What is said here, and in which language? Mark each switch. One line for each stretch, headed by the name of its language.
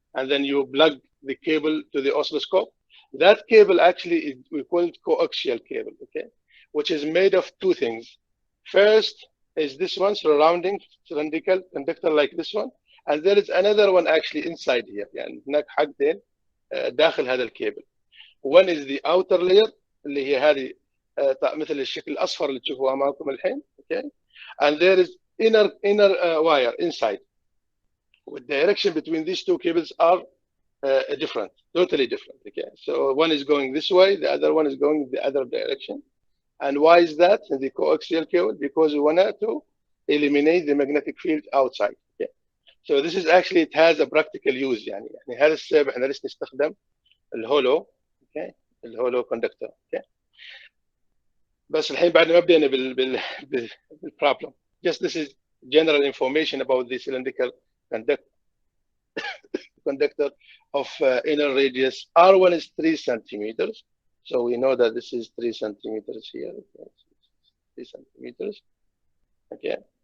English: And then you plug the cable to the oscilloscope. That cable actually we call it coaxial cable, okay? Which is made of 2 things. First is this one, surrounding cylindrical conductor like this one, and there is another one actually inside here.
Arabic: يعني هناك حاجتين داخل هذا الكيبل.
English: One is the outer layer
Arabic: اللي هي هذه مثل الشكل الأصفر اللي تشوفوه أمامكم الحين, okay?
English: And there is inner wire inside. The direction between these 2 cables are different, totally different. Okay, so one is going this way, the other one is going the other direction. And why is that in the coaxial cable? Because we want to eliminate the magnetic field outside. Okay, so this is actually, it has a practical use.
Arabic: يعني هذا السبب احنا ليش نستخدم الهولو, okay, الهولو conductor. Okay, بس الحين بعد ما بدينا بالproblem.
English: Just this is general information about the cylindrical conductor of inner radius. R1 is 3 centimeters. So we know that this is 3 centimeters here. Okay. 3 centimeters. Okay.